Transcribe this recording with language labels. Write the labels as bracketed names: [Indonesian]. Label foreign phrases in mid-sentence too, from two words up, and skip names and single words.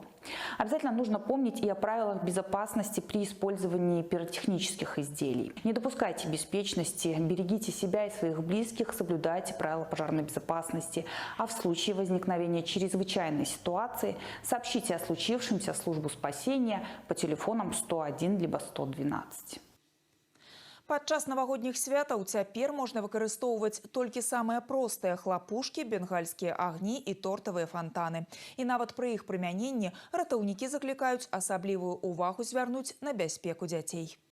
[Russian] Обязательно нужно помнить и о правилах безопасности при использовании пиротехнических изделий. Не допускайте беспечности, берегите себя и своих близких, соблюдайте правила пожарной безопасности. А в случае возникновения чрезвычайной ситуации сообщите о случившемся в службу спасения по телефонам 101 либо 112. [Belarusian] Падчас навагодніх святаў цяпер можна выкарыстоўваць толькі самыя простыя хлапушкі, бенгальскія агні і тортавыя фантаны. І нават пры іх прымяненні ратаўнікі заклікаюць асаблівую увагу звярнуць на бяспеку дзяцей.